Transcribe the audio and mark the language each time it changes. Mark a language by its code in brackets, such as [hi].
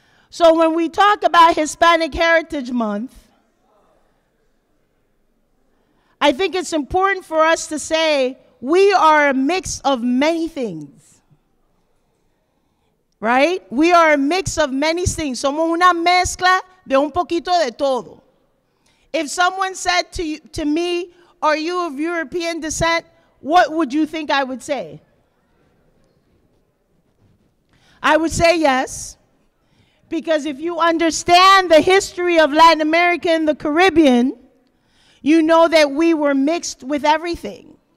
[en] So when we talk about Hispanic Heritage Month, I think it's important for us to say we are a mix of many things. Right? We are a mix of many things. [es] Somos una mezcla de un poquito de todo. [en] If someone said to me, are you of European descent? What would you think I would say? I would say yes. Because if you understand the history of Latin America and the Caribbean, you know that we were mixed with everything.